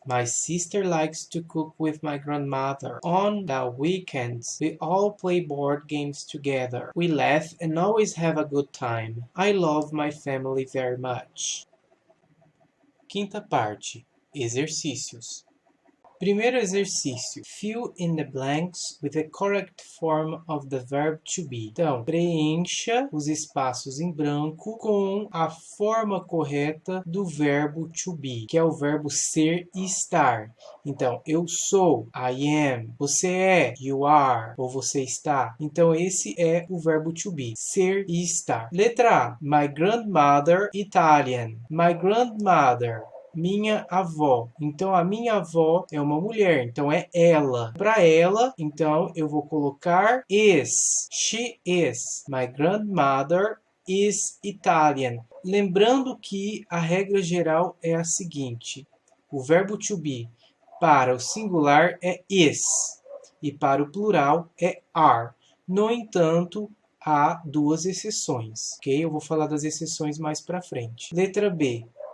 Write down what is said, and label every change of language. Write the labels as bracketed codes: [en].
[en] My sister likes to cook with my grandmother. On the weekends, we all play board games together. We laugh and always have a good time. I love my family very much. [pt] Quinta parte. Exercícios. Primeiro exercício. [en] Fill in the blanks with the correct form of the verb to be. [pt] Então, preencha os espaços em branco com a forma correta do verbo to be, que é o verbo ser e estar. Então, eu sou, [en] I am. [pt] Você é, [en] you are. [pt] Ou você está. Então, esse é o verbo to be, ser e estar. Letra A. [en] My grandmother Italian. My grandmother. [pt] Minha avó. Então, a minha avó é uma mulher, então é ela. Para ela, então, eu vou colocar is. [en] She is. My grandmother is Italian. [pt] Lembrando que a regra geral é a seguinte. O verbo to be para o singular é is e para o plural é are. No entanto, há duas exceções, ok? Eu vou falar das exceções mais para frente. Letra B.